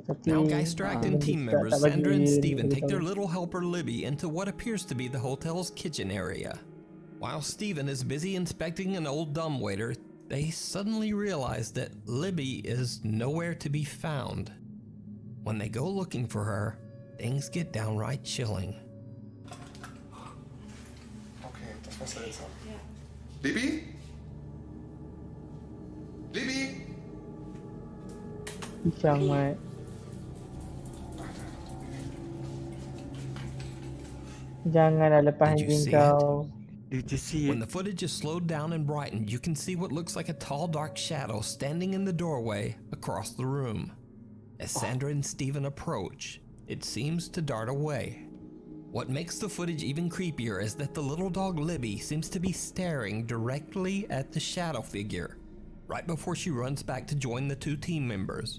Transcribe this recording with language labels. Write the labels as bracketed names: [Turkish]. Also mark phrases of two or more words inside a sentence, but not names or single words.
[English] Now, Geister Acton team members Sandra and Steven take their little helper Libby into what appears to be the hotel's kitchen area. While Steven is busy inspecting an old dumbwaiter, they suddenly realize that Libby is nowhere to be found. When they go looking for her, things get downright chilling. [German] Okay, das war seltsam. Libby? Libby? [Malay] Jangan. Janganlah lepas [English] Did you anjing see kau. Did you see When the footage is slowed down and brightened, you can see what looks like a tall, dark shadow standing in the doorway across the room. As Sandra and Steven approach, it seems to dart away. What makes the footage even creepier is that the little dog Libby seems to be staring directly at the shadow figure, right before she runs back to join the two team members.